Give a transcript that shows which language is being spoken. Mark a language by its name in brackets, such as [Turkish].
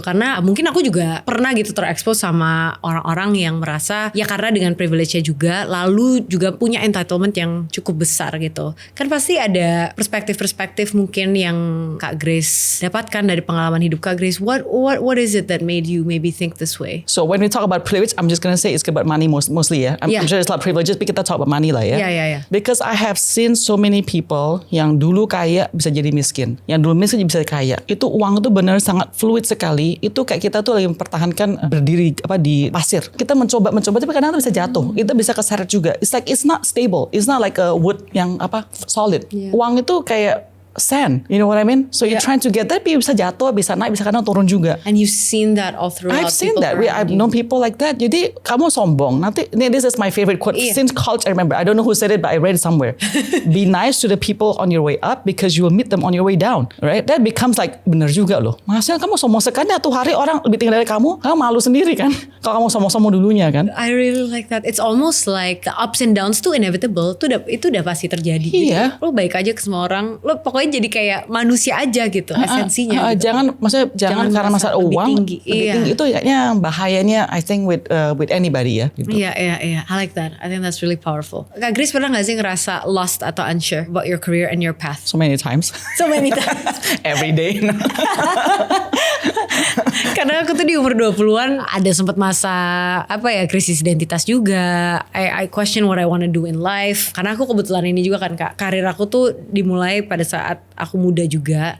[Indonesian] Karena mungkin aku juga pernah gitu terekspos sama orang-orang yang merasa ya karena dengan privilege-nya juga, lalu juga punya entitlement yang cukup besar gitu. Kan pasti ada perspektif-perspektif mungkin yang Kak Grace dapatkan dari pengalaman hidup Kak Grace. [English] What is it that made you maybe think this way? So when we talk about privilege, I'm just gonna say it's about money mostly ya. I'm sure it's a lot of privileges, but [Indonesian] kita [English] talk about money money lah ya. Yeah. Because I have seen so many people [Indonesian] yang dulu kaya bisa jadi miskin, yang dulu miskin bisa kaya. Itu uang itu benar sangat fluid sekali. Itu kayak kita tuh lagi mempertahankan berdiri di pasir. Kita mencoba tapi kadang bisa jatuh. Itu bisa keseret juga. [English] It's not stable. It's not like a wood yang solid. Yeah. [Indonesian] Uang itu kayak sand, [English] you know what I mean? So you're trying to get that, [Indonesian] bisa jatuh, bisa naik, bisa kadang turun juga. [English] And you've seen that all throughout. I've seen that. I've known people like that. [Indonesian] Jadi kamu sombong. Nanti, [English] this is my favorite quote since college. I remember. I don't know who said it, but I read it somewhere. Be nice to the people on your way up because you will meet them on your way down. Right? That becomes like [Indonesian] bener juga loh. Masa kamu sombong sekali, tuh hari orang lebih tinggi dari kamu malu sendiri kan? Kalau kamu sombong-sombong dulunya kan? [English] I really like that. It's almost like the ups and downs tuh inevitable. [Indonesian] Itu udah pasti terjadi. Iya. Gitu. Lo baik aja ke semua orang. Lo pokoknya jadi kayak manusia aja gitu esensinya. Gitu. Jangan karena masalah uang tinggi. Lebih tinggi itu kayaknya bahayanya [English] I think with anybody [Indonesian] ya. Gitu. [English] Iya. I like that. I think that's really powerful. [Indonesian] Kak Grace pernah gak sih ngerasa lost atau [English] unsure about your career and your path? So many times. Every day. [Indonesian] Karena aku tuh di umur 20-an ada sempat masa krisis identitas juga. [English] I question what I want to do in life. [Indonesian] Karena aku kebetulan ini juga kan Kak, karir aku tuh dimulai pada saat aku muda juga.